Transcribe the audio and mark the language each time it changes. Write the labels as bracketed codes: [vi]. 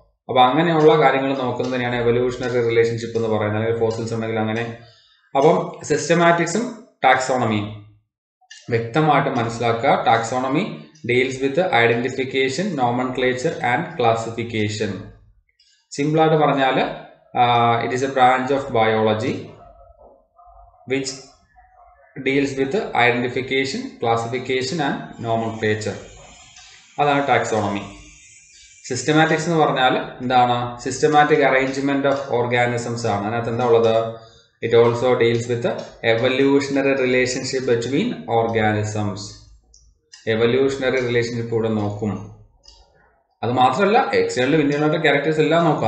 [ml] അപ്പൊ അങ്ങനെയുള്ള കാര്യങ്ങൾ നോക്കുന്നതിനെയാണ് എവല്യൂഷണറി റിലേഷൻഷിപ്പ് എന്ന് പറയുന്നത്, അല്ലെങ്കിൽ ഫോസിൽസ് ഉണ്ടെങ്കിൽ അങ്ങനെ. അപ്പം സിസ്റ്റമാറ്റിക്സും ടാക്സോണമിയും വ്യക്തമായിട്ട് മനസ്സിലാക്കുക. [en] Taxonomy deals with identification, nomenclature and classification. [ml] Simple ആയിട്ട് പറഞ്ഞാൽ [en] it is a branch of biology which deals with identification, classification and nomenclature. [ml] അതാണ് ടാക്സോണമി. സിസ്റ്റമാറ്റിക്സ് എന്ന് പറഞ്ഞാൽ എന്താണ്, സിസ്റ്റമാറ്റിക് അറേഞ്ച്മെന്റ് ഓഫ് ഓർഗാനിസംസ് ആണ്. അതിനകത്ത് എന്താ ഉള്ളത്, [en] It also deals with evolutionary relationship between organisms. [ml] Evolutionary relationship കൂടെ നോക്കും. അത് മാത്രമല്ല എക്സ്റ്റേണൽ ഇന്റേണൽ ക്യാരക്ടേഴ്സ് എല്ലാം നോക്കും.